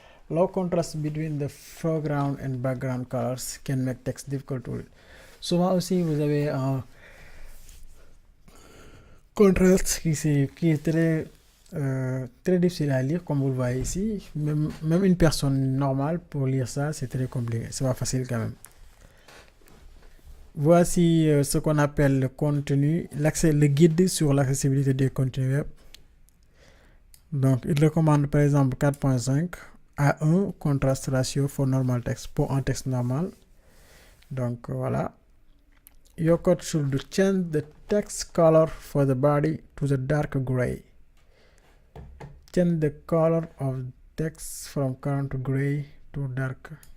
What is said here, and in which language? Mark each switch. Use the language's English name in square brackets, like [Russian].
[English] Low contrast between the foreground and background colors can make text difficult to read. [French] Souvent aussi, vous avez un contraste qui est très difficile à lire, comme vous le voyez ici. Même une personne normale, pour lire ça, c'est très compliqué. C'est pas facile quand même. Voici ce qu'on appelle le contenu, le guide sur l'accessibilité des contenus web. Donc, il recommande par exemple 4.5 à 1 [English] contrast ratio for normal text, [French] pour un texte normal. Donc, voilà. [English] Your code should change the text color for the body to the dark gray. Change the color of text from current gray to dark.